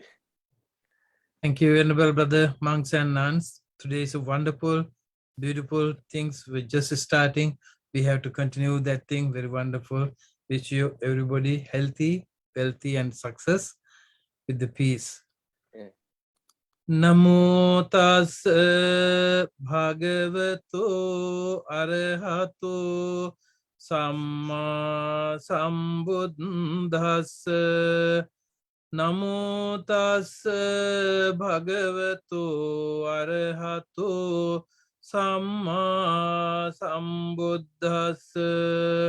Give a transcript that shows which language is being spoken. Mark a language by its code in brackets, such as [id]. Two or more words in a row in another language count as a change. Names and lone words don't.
[en] Thank you, Venerable Brother, monks and nuns. Today is a wonderful, beautiful things. We're just starting. We have to continue that thing. Very wonderful. Wish you everybody healthy, wealthy, and success with the peace. Yeah. [pi] Namo tassa bhagavato arahato samma sambuddhassa. Namo tassa bhagavato arahato samma sambuddhassa.